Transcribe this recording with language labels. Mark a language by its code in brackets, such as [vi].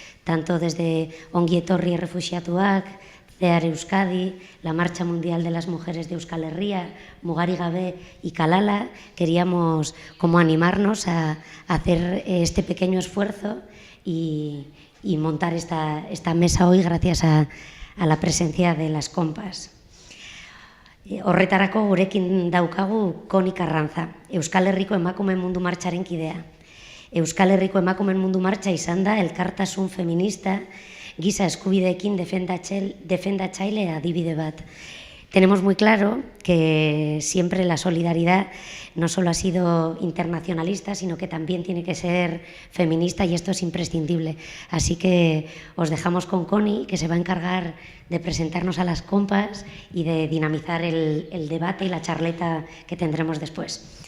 [es] Tanto desde Ongi Etorri Errefuxiatuak, CEAR Euskadi, la Marcha Mundial de las Mujeres de Euskal Herria, Mugari Gabe y Kalala, queríamos como animarnos a hacer este pequeño esfuerzo y montar esta mesa hoy gracias a la presencia de las compas. [eu] Horretarako gurekin daukagu Koni Karrantza, Euskal Herriko Emakumeen Mundu Martxaren kidea. Euskal Herriko Emakumeen Mundu Martxa izan da elkartasun feminista, giza eskubideekin defendatzaile adibide bat. [es] Tenemos muy claro que siempre la solidaridad no solo ha sido internacionalista, sino que también tiene que ser feminista y esto es imprescindible. Así que os dejamos con Koni, que se va a encargar de presentarnos a las compas y de dinamizar el debate y la charleta que tendremos después.